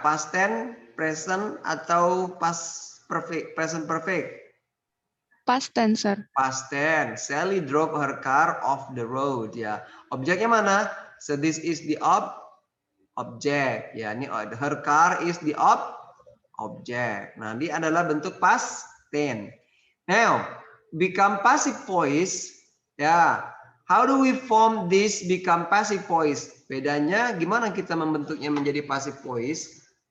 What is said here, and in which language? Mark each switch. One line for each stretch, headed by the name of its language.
English: Past tense, present, atau past perfect? Present perfect. Past tense, Sir. Past tense. Sally drove her car off the road. Ya.
Indonesian: Objeknya mana?
English: So this is the object. Ya, ini her car is the object.
Indonesian: Nah, ini adalah bentuk past tense.
English: Now, become passive voice. Ya, how do we form this become passive voice?
Indonesian: Bedanya gimana kita membentuknya menjadi passive voice?